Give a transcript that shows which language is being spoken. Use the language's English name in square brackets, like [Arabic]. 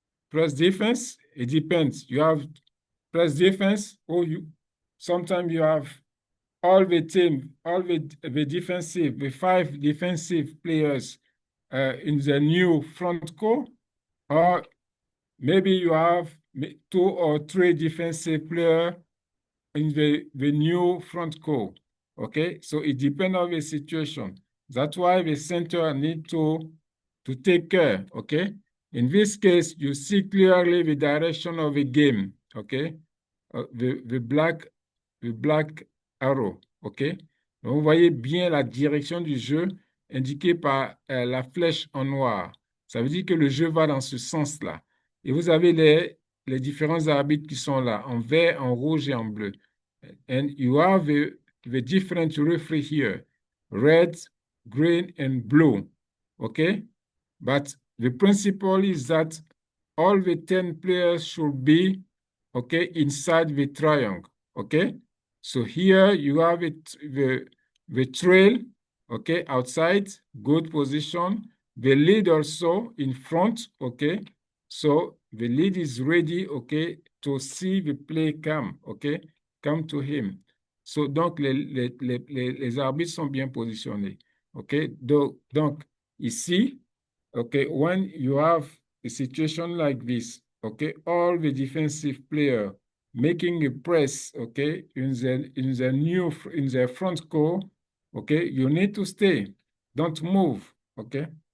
[English] Press defense, it depends. You have press defense, or sometimes you have all the team, all the defensive, the 5 defensive players in the new front court, or maybe you have 2 or 3 defensive players in the new front court. Okay, so it depends on the situation. That's why the center need to take care. Okay, in this case, you see clearly the direction of the game. Okay, the black arrow. [French] Okay, donc vous voyez bien la direction du jeu indiquée par la flèche en noir. Ça veut dire que le jeu va dans ce sens-là. Et vous avez les différents arbitres qui sont là, en vert, en rouge et en bleu. [English] And you have the different referee here, red, green, and blue. Okay? But the principle is that all the 10 players should be, okay, inside the triangle. Okay? So here you have the trail, okay, outside, good position. The lead also in front, okay? So the lead is ready, okay, to see the play come, okay? Come to him. [French] So, donc, les arbitres sont bien positionnés, okay? Donc, ici, [English] okay, when you have a situation like this, okay, all the defensive player making a press, okay, in the front court, okay, you need to stay. Don't move, okay?